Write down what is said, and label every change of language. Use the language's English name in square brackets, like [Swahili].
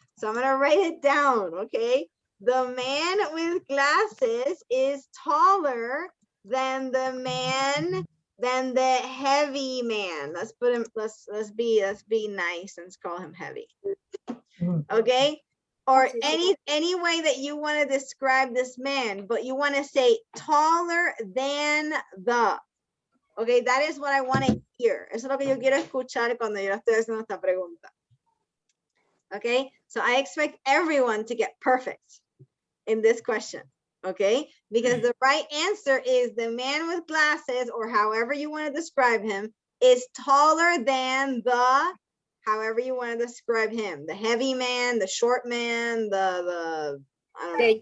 [English] So I'm going to write it down. Okay, the man with glasses is taller than the man than the heavy man. Let's put him, let's be nice and call him heavy. Okay? Or any way that you want to describe this man, but you want to say taller than the. Okay, that is what I want to hear. [Spanish] Eso es lo que yo quiero escuchar cuando yo estoy haciendo esta pregunta. [English] Okay? So I expect everyone to get perfect in this question. Okay, because the right answer is the man with glasses, or however you want to describe him, is taller than the, however you want to describe him, the heavy man, the short man, the I don't know.